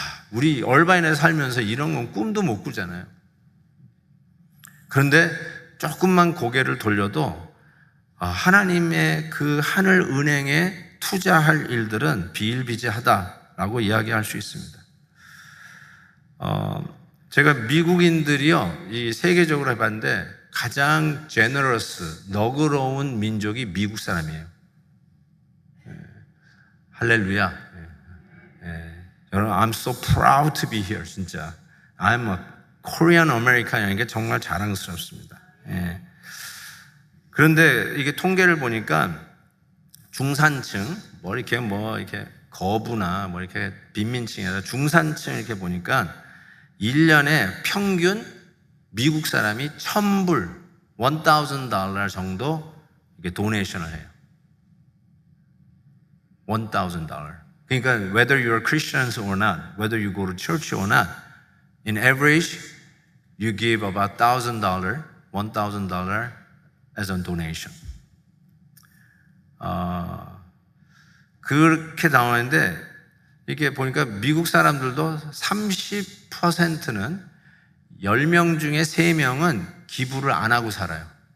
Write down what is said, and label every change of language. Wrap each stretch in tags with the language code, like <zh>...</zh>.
<ko>우리 얼바인에 살면서 이런 건 꿈도 못 꾸잖아요. 그런데 조금만 고개를 돌려도 하나님의 그 하늘 은행에 투자할 일들은 비일비재하다라고 이야기할 수 있습니다. 제가 미국인들이요, 이 세계적으로 해봤는데 가장 제너러스, 너그러운 민족이 미국 사람이에요. 할렐루야.</ko> <en>여러분, I'm so proud to be here.</en> <ko>진짜</ko> <en>I'm a Korean American</en> <ko>이라는 게 정말 자랑스럽습니다. 그런데 이게 통계를 보니까 중산층, 이렇게 거부나 이렇게 빈민층이 아니라 중산층 이렇게 보니까 1년에 평균 미국 사람이 $1,000, $1,000 정도 이게 도네이션을 해요. $1,000.</ko> <en>그러니까 whether you're Christians or not, whether you go to church or not, in average you give about $1,000, $1,000 as a donation.</en> <ko>그렇게 나오는데 이게 보니까 미국 사람들도 30%는 10명 중에 3명은 기부를 안 하고 살아요.</ko>